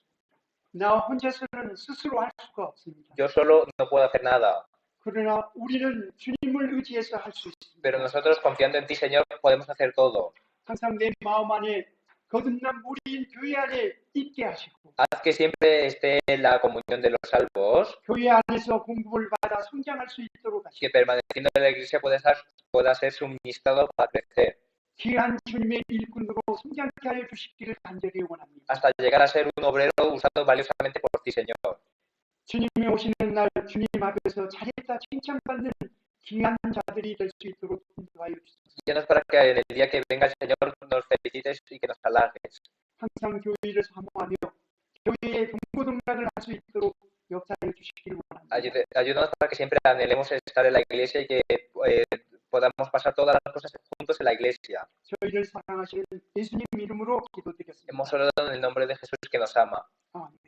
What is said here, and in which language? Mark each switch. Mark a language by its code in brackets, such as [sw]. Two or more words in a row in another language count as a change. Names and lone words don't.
[ko] 나 혼자서는 스스로 할 수가 없습니다. [es] Yo solo no puedo hacer nada, [ko] 그러나 우리는 주님을 의지해서 할 수 있습니다. [es] pero nosotros, confiando en ti, Señor, podemos hacer todo. [ko] 항상 내 마음 안에 거듭난 무리인 교회 안에 있게 하시고 [es] Haz que siempre esté en la comunión de los salvos, [ko] 교회 안에서 공급을 받아 성장할 수 있도록 하시고 [es] que permaneciendo en la iglesia pueda ser suministrado para crecer, [ko] 귀한 주님의 일꾼으로 성장케 하여 주시기를 간절히 원합니다. [es] hasta llegar a ser un obrero usado valiosamente por ti, Señor. [ko] 주님이 오시는 날 주님 앞에서 잘했다 칭찬받는 귀한 자들이 될 수 있도록 인도하여 주소서. [es] Llenos para que en el día que venga el Señor nos felicites y que nos halagues. [ko] 항상 교회를 사모하며 교회의 동고동락을 할 수 있도록 역사해 주시기를 원합니다. [es] Ayúdanos para que siempre anhelemos estar en la iglesia y que podamos pasar todas las cosas juntos en la iglesia. [ko] 저희를 사랑하시는 예수님 이름으로 기도드리겠습니다. [es] Hemos orado en el nombre de Jesús que nos ama. [ko] 아멘.